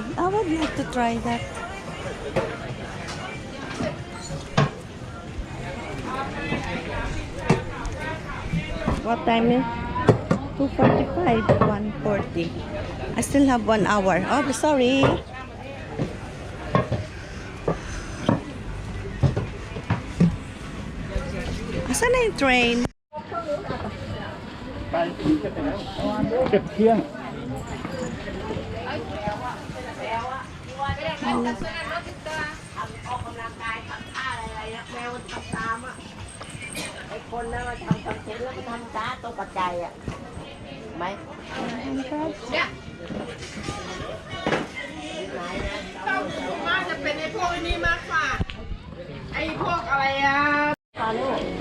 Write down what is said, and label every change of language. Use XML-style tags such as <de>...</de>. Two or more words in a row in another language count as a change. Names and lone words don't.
<en>I would like to try that. What time is 2:45, 1:40. I still have 1 hour. Oh, sorry.</en> <tl>Asan na yung train?</tl> <th>เก็บเที่ยง คนแล้วมาทำคอนเทนต์แล้วก็ทำจ้าตัวปัจจัยอ่ะไหมเนี่ยชอบดูมากจะเป็นไอ้พวกนี้มากกว่าไอ้พวกอะไรอ่ะตอนนี้</th>